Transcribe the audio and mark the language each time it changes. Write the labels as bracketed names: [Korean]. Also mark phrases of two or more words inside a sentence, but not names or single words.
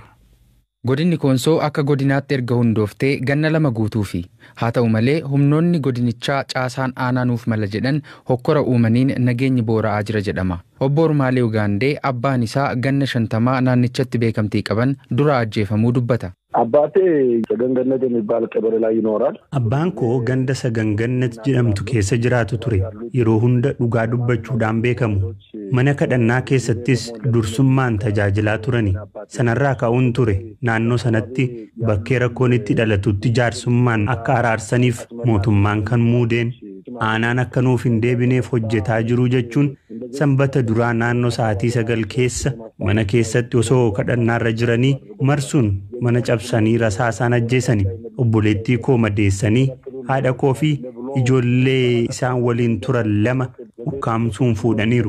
[Oromo] Godinni Koonsoo akka godinaatti erga hundooftee ganna 2 guutuufi haa ta'u malee humnoonni godinichaa caasaan aanaanuuf mala jedhan hokkora uumaniin nageenyi boora'aa jira jedhama. Obbo Ormaalee Ugaandee abbaan isaa ganna 50 naannichatti beekamtii qaban dura ajjeefamuu dubbata. [Amharic] Abbaate Sagangannat የሚባል ቀበሌ ላይ ይኖራል. [Oromo] Abbaan koo ganda Sagangannat jedhamtu keessa jiraatu ture. Yeroo hunda dhugaa dubbachuudhaan beekamu. Mana kadhannaa keessattis dursummaan tajaajilaa turani. Sanarraa ka'uun ture naannoo sanatti bakkee rakkoon itti dhalatutti jaarsummaan akka araarsaniif mootummaan kan muudeen aanaan akka nuuf hin deebineef hojjetaa jiru jechuun sanbata duraa naannoo sa'aatii 9 keessa mana keessatti osoo kadhannaarra jiranii marsuun mana cabsanii rasaasaan ajjeesanii obboleettii koo madeessanii haadha koo fi ijoollee isaan waliin turan 2 ukkaamsuun fuudhaniiru.